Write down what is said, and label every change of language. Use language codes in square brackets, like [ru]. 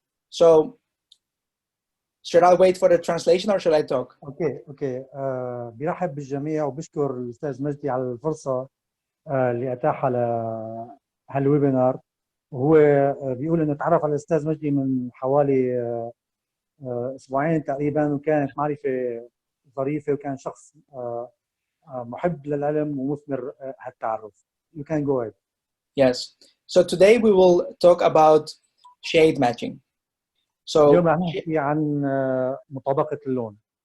[en] So, should I wait for the translation or should I talk? [ar] اوكي برحب بالجميع وبشكر الاستاذ مجدي على الفرصه اللي اتاحها لهالويبينار. وهو بيقول انه تعرف على الاستاذ مجدي من حوالي اسبوعين تقريبا، وكانت معرفه ظريفه، وكان شخص محب للعلم ومثمر هالتعرف. [en] You can go ahead. Yes. So today we will talk about shade matching. [ar] اليوم رح نحكي عن مطابقة اللون.